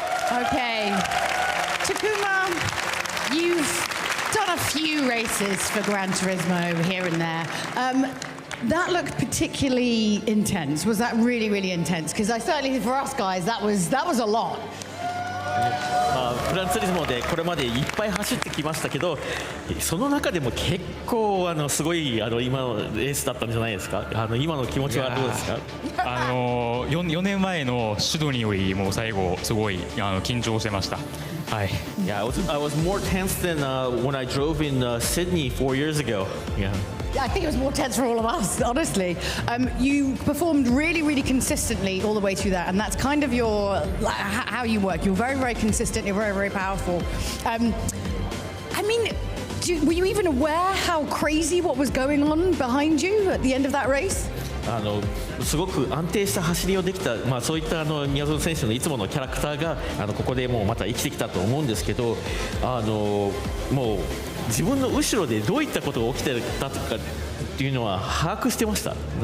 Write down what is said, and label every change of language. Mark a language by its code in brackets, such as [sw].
[en] Okay. Takuma, you've done a few races for Gran Turismo here and there. That looked particularly intense. Was that really, really intense? Because I certainly, for us guys, that was a lot. [ja] グランツーリスモでこれまでいっぱい走ってきましたけど、その中でも結構すごい今のレースだったんじゃないですか。今の気持ちはどうですか。 4年前のシドニーよりも最後すごい緊張してました。はい。 [en] Yeah, I was more tense than when I drove in Sydney 4 years ago. Yeah. I think it was more tense for all of us, honestly. You performed really, really consistently all the way through that, and that's kind of how you work. You're very, very consistent. You're very, very powerful. I mean, were you even aware how crazy what was going on behind you at the end of that race? [ja] すごく安定した走りをできた、そういった宮園選手のいつものキャラクターがここでもうまた生きてきたと思うんですけど、もう自分の後ろでどういったことが起きてたとかっていうのは把握してました。